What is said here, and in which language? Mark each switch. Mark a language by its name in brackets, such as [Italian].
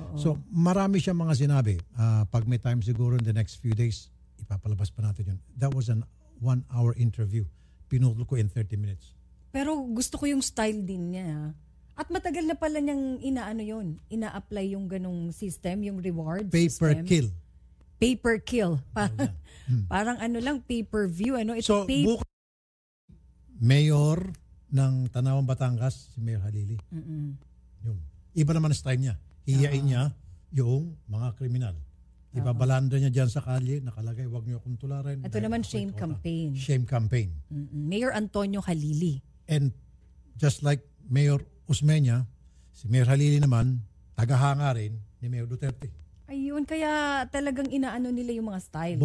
[Filipino] So, marami siya mga sinabi. Pag may time siguro [English] in the next few days, [Filipino] ipapalabas pa natin yun. [English] That was an 1-hour interview. [Filipino] Pinutol ko [English] in 30 minutes. [Filipino] Pero gusto ko yung style din niya. At matagal na pala niyang ina-apply yung ganong system, yung reward system. [English] Kill. Paper kill. [Filipino] Parang [English] pay-per-view. [Filipino] So, Mayor ng Tanawan, Batangas, si Mayor Halili. Yun. Iba naman ang style niya. Hiyain niya yung mga kriminal. Ibabalanda niya dyan sa kalye, nakalagay, wag niyo akong tularan. Ito naman shame campaign. [English] Shame campaign. Mayor Antonio Halili. And just like Mayor Osmeña, [Filipino] si Mayor Halili naman, tagahanga rin ni Mayor Duterte. Ayun, kaya talagang inaano nila yung mga style.